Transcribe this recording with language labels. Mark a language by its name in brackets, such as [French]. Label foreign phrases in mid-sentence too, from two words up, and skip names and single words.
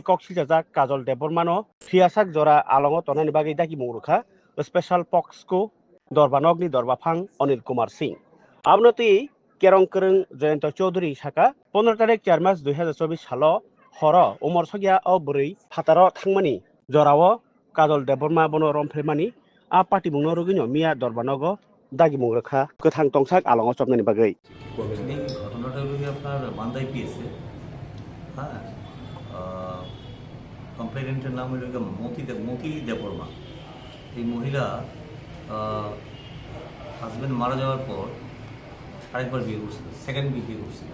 [Kok Borok] कक्सिजाजा काजल देबरमानो फियासाक जरा आलंग तनानि बागै दागि मुरुखा स्पेशल पक्सको दरबानगनि दरबाफां अनिल कुमार सिंह आबनति केरंकरं जयंत चौधरी साका 15 तारिख 4 मार्च 2024 सालो हर उमर सगिया अ बुरै फातार थांमानि जराव काजल देबरमा बनो रमफ्रेमानि आ पार्टी बुंनो रुगिनो मिया दरबानगो दागि मुरुखा गोथां तंसाक आलंग चबनानि बागै [Bangla] এই ঘটনাটা হলো আপনার মান্দাই পিএসে। হ্যাঁ, কমপ্লেনেন্টের নাম হলো মতি দেববর্মা। এই মহিলা হাজব্যান্ড মারা যাওয়ার পর আরেকবার বিয়ে করছিল, সেকেন্ড বিয়ে করছিল।